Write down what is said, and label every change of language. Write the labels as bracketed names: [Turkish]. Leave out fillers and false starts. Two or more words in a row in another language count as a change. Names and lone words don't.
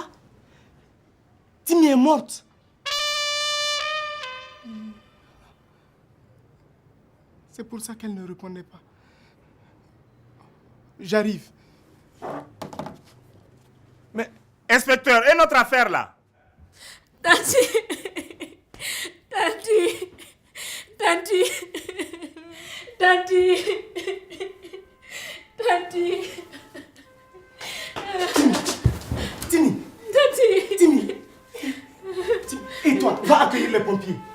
[French] Timmy est morte. C'est pour ça qu'elle ne répondait pas. J'arrive. Mais inspecteur, et notre affaire là? Tanti! Tanti! Tanti! Tanti! Tanti! Timmy! Tanti! Timmy! Et toi, va accueillir les pompiers.